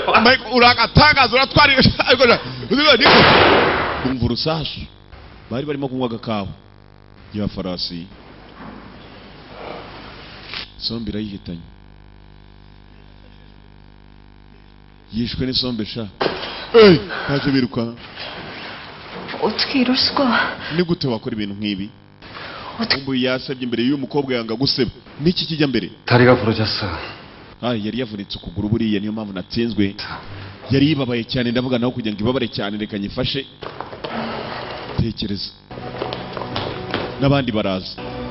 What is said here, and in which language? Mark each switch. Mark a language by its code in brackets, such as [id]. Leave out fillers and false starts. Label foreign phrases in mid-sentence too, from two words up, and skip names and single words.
[rw] uragatangaza uratwara bumva urusasu bari barimo kunywa agakawa ya farasi sombe irayihitanye yishwe n'isombe sha ntacyo biruka [ko] 어떻게 이럴 수가. [rw] ni gute wakora ibintu nk'ibi umbu yasabye imbere y'uyu mukobwa yanga guseba niki kijya mbere [ko] 다리가 부러졌어. [rw] yari yavunitse ukuguru buriya niyo mpamvu natsinzwe yari yibabaye cyane ndavuga naho kugira ngo ibabare cyane reka nyifashe tekereza n'abandi baraza